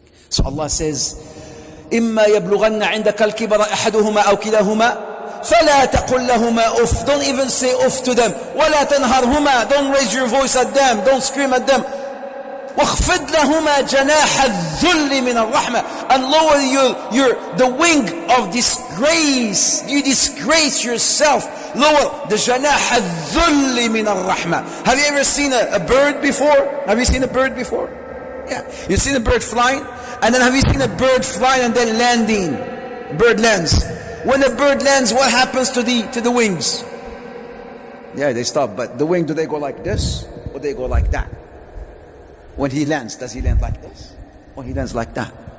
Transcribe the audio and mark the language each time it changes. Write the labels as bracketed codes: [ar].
[en] So Allah says, [ar] إِمَّا يَبْلُغَنَّ عِنْدَكَ الْكِبَرَ أَحَدُهُمَا أَوْ كِلَاهُمَا فَلَا تَقُلْ لَهُمَا أُفْ. [en] Don't even say uff to them. [ar] وَلَا تَنْهَرْهُمَا. [en] Don't raise your voice at them. Don't scream at them. [ar] وَخْفِضْ لَهُمَا جَنَاحَ الذُّلِّ مِنَ الرَّحْمَةِ. [en] And lower the wing of disgrace. You disgrace yourself. Lower the [ar] جَنَاحَ الذُّلِّ مِنَ الرَّحْمَةِ. [en] Have you ever seen a bird before? Have you seen a bird before? Yeah. You've seen a bird flying? And then have you seen a bird flying and then landing? Bird lands. When a bird lands, what happens to the wings? Yeah, they stop. But the wing, do they go like this? Or they go like that? When he lands, does he land like this? Or he lands like that?